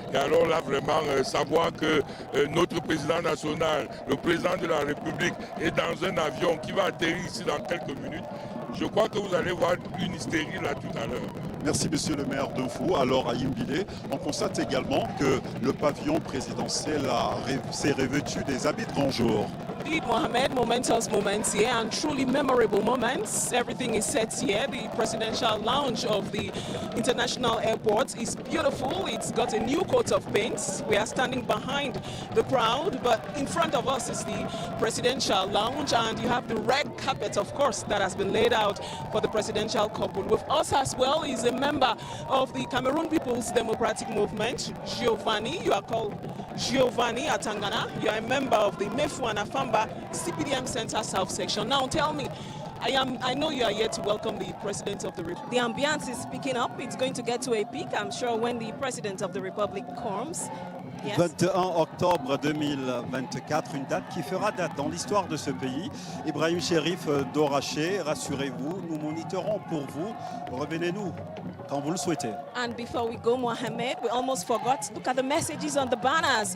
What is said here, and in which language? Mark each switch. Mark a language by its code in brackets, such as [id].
[fr] Et alors là vraiment savoir que notre président national, le président de la République est dans un avion qui va atterrir ici dans quelques minutes, je crois que vous allez voir une hystérie là tout à l'heure. Merci monsieur le maire de Fou. Alors à Aïm Bilé, on constate également que le pavillon présidentiel s'est revêtu des habits de grand jour. [en] Indeed, Mohammed, momentous moments here and truly memorable moments. Everything is set here. The presidential lounge of the international airport is beautiful. It's got a new coat of paint. We are standing behind the crowd, but in front of us is the presidential lounge, and you have the red carpet, of course, that has been laid out for the presidential couple. With us as well is a member of the Cameroon People's Democratic Movement, Giovanni. You are called Giovanni Atangana. You are a member of the Mefu and Afamba CPDM Center South Section. Now tell me, I know you are here to welcome the President of the Republic. The ambience is picking up. It's going to get to a peak, I'm sure, when the President of the Republic comes. Yes. [fr] 21 octobre 2024, une date qui fera date dans l'histoire de ce pays. Ibrahim Chérif d'Oraché, rassurez-vous, nous monitorons pour vous. Revenez-nous quand vous le souhaitez. [en] And before we go, Mohamed, we almost forgot. Look at the messages on the banners.